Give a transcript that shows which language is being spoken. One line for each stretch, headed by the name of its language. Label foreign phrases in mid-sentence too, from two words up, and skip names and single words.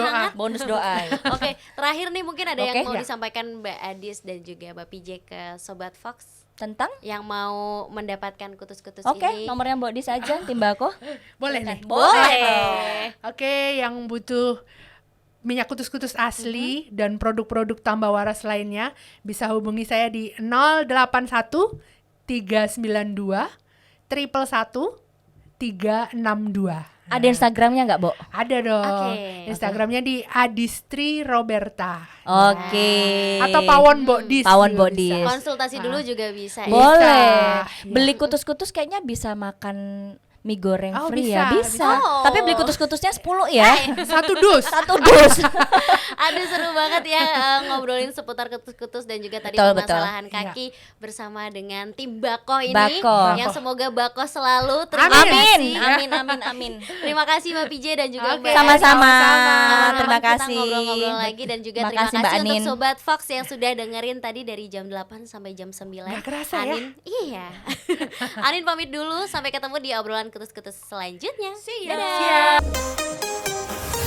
Indonesian: doa. hangat. Bonus doa. Oke, terakhir nih mungkin ada Oke. yang mau Ya. disampaikan Mbak Adis dan juga Mbak PJ ke Sobat Fox Tentang yang mau mendapatkan kutus-kutus Oke, ini. nomornya Mbok Dis aja, Timbako. Boleh nih. Boleh. Oke, yang butuh minyak kutus-kutus asli dan produk-produk tambah waras lainnya, bisa hubungi saya di 081 392 111 362. Ada Instagramnya nggak, Bo? Ada dong. Oke. Instagramnya di Adistri Roberta. Oke. Atau Pawon Bodis. Pawon juga Bodis. bisa. Konsultasi dulu juga bisa. Boleh. Bisa. Beli kutus-kutus kayaknya bisa makan mie goreng Oh, free bisa, ya, bisa. bisa. Oh. Tapi beli kutus-kutusnya 10 ya. Satu dus. Satu dus. Aduh seru banget ya ngobrolin seputar kutus-kutus dan juga tadi Betul, permasalahan betul. kaki bersama dengan tim Bako ini. Bako. Yang semoga Bako selalu. Terima Amin. kasih. Amin, amin, amin. Terima kasih Mbak PJ dan juga Oke. Mbak Sama-sama. Kapan-kapan Terima kita kasih. ngobrol-ngobrol lagi dan juga Terima terima kasih, kasih Mbak untuk Anin. Sobat Fox yang sudah dengerin tadi dari jam 8 sampai jam 9. Nggak kerasa ya? Anin, iya. Anin pamit dulu, sampai ketemu di obrolan kutus-kutus selanjutnya.
English: See ya.
Indonesian: Dadah.